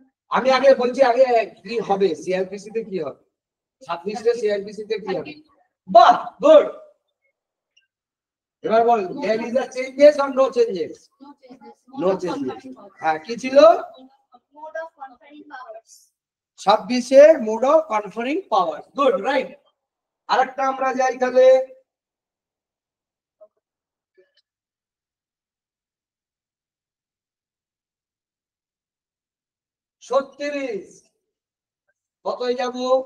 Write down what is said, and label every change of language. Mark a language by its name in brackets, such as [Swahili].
[Bangla] আমি আগে বলছি আগে কি হবে, সিআরপিসি তে কি হবে? 26 সিআরপিসি তে কি হবে? বাহ, গুড। এবার বল, [English] there is a changes or no changes? No changes. [Bangla] হ্যাঁ, কি ছিল? [English] Mode of conferring powers. 26-এ mode of conferring power. Good, right. [Bangla] আরেকটা আমরা যাই তাহলে, ছত্রিশ, কতই যাব?